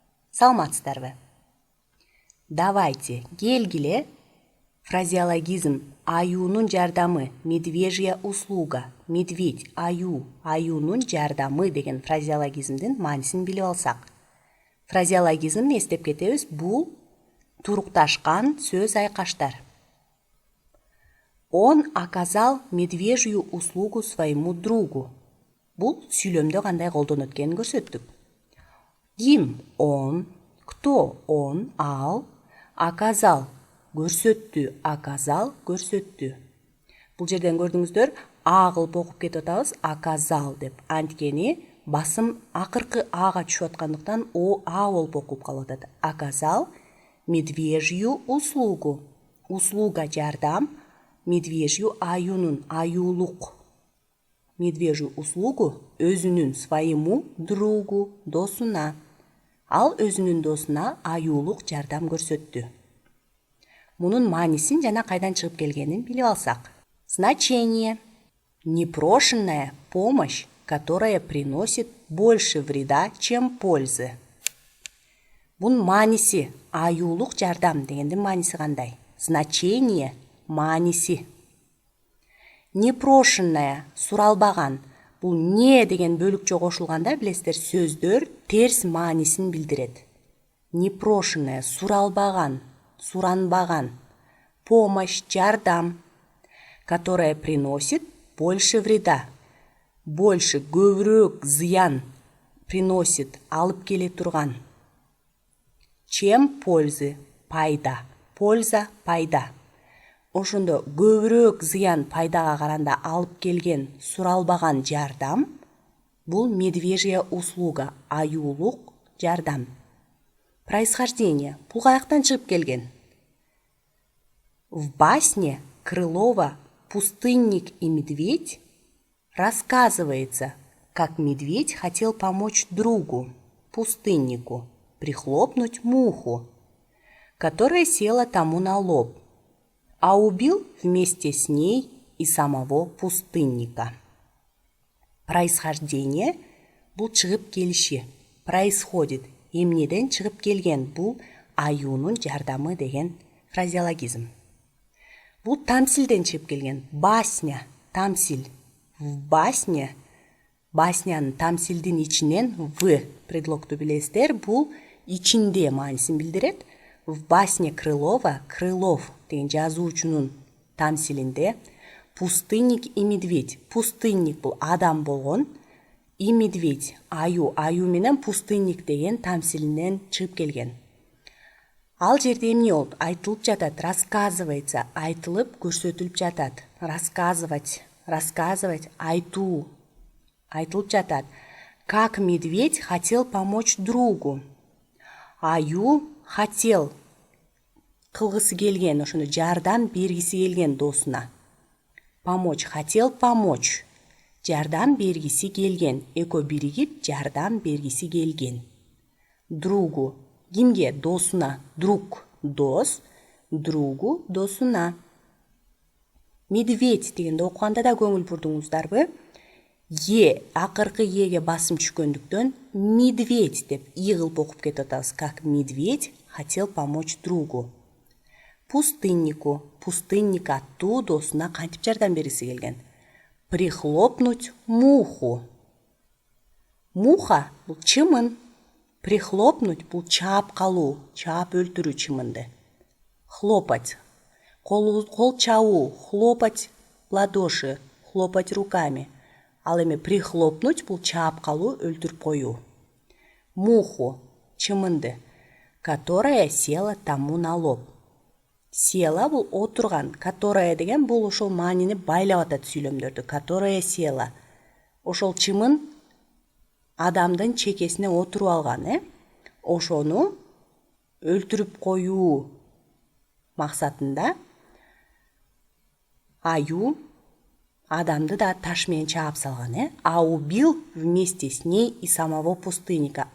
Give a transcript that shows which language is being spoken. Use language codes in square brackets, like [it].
[ky] Саламатсыздарбы? Давайте келгиле фразеологизм аюунун жардамы [ru] медвежья услуга, [ky] медведь, аю, аюунун жардамы деген фразеологизмдин маанисин билип алсак. Фразеологизм эстеп кетебиз, бул турукташкан сөз айкаштар. [ru] Он оказал медвежью услугу своему другу. [ky] Бул сүйлөмдө кандай колдонот экенин көрсөттүк. Ким он, [ru] кто он, [ky] ал, оказал көрсөттү, оказал көрсөттү. Бул жерден көрдүңүздөр, а кылып окуп кетип атабыз, оказал деп. Анткени басым акыркы ага түшүп аткандыктан о а болуп окуп калып атат. [ru] Оказал медвежью услугу. [ky] Услуга жардам, медвежью аюунун, аюулук. [ru] Медвежью услугу өзүнүн, своему другу, досуна. [ky] Ал өзүнүн досуна аюулук жардам көрсөттү. Мунун маанисин жана кайдан чыгып келгенин билип алсак. [ru] Значение. Непрошенная помощь, которая приносит больше вреда, чем пользы. [ky] Бунун мааниси аюулук жардам дегендин мааниси кандай? Значение мааниси. Непрошенная суралбаган. Бул не деген бөлүкчө кошулганда билесиздер, сөздөр терс маанисин билдирет. Непрошенная суралбаган, суранбаган. [ru] Помощь жардам, которая приносит больше вреда. [ky] Больше, көбүрөөк зыян приносит, алып келе турган. [ru] Чем пользы, пайда. Польза, пайда. [ky] Ошондо көбүрөөк зыян пайдага каранда алып келген суралбаган жардам бул медвежья услуга, аюулук жардам. Происхождение. Бул каяктан чыгып келген? [ru] В басне Крылова «Пустынник и медведь» рассказывается, как медведь хотел помочь другу, пустыннику, прихлопнуть муху, которая села тому на лоб, а убил вместе с ней и самого пустынника. [ky] Происхождение бул чыгып келиши. Происходит эмнеден чыгып келген, бул аюунун жардамы деген фразеологизм. Бул тамсилден чыгып келген. Басня, тамсил. В басне, баснянын тамсилдин ичинен в предлогту билесиздер, бул ичинде маанисин билдирет. [ru] В басне Крылова, [ky] Крылов деген жазуучунун тамсилинде [ru] пустынник и медведь. [ky] Пустынник бул адам болгон, и медведь, аю, аю менен пустынник деген тамсилинен чыгып келген. Ал жерде эмне болот? Айтылып жатат, рассказывается, айтылып көрсөтүлүп жатат. Рассказывать, рассказывать, айтуу, айтылып жатат. [ru] Как медведь хотел помочь другу. [ky] Аю хотел кылгысы келген, ошондо жардам бергиси келген досуна. Помочь, хотел помочь. Жардам бергиси келген. Экөө биригип жардам бергиси келген. Другу. Кимге? Досуна. Друг, дос. Другу, досуна. Медведь дегенде окуганда да көңүл бурдуңуздарбы? Акыркы эге басым түшкөндүктөн медведь деп и кылып окуп кетип атабыз. [ru] Как медведь хотел помочь другу. [ky] Пустыннику, пустынник аттуу досуна кантип жардам бергиси келген? [ru] Прихлопнуть муху. Муха бул чымын. [ky] Прихлопнуть бул чаап калуу, чаап өлтүрүү чымынды. Хлопать. Кол чабуу, [ru] хлопать в ладоши, хлопать руками. [ky] Ал эми прихлопнуть бул чаап калуу, өлтүрүп коюу. [ru] Муху, чымынды, которая села тому на лоб. [ky] Села бул отурган, которая деген бул ошол маанини байлап атат сүйлөмдөрдү. Которая села. Ошол чымын адамдын чекесине отуруп алган, ошону өлтүрүп коюу максатында аю адамды да таш менен чаап салган, [ru] А убил вместе с ней и самого пустынника.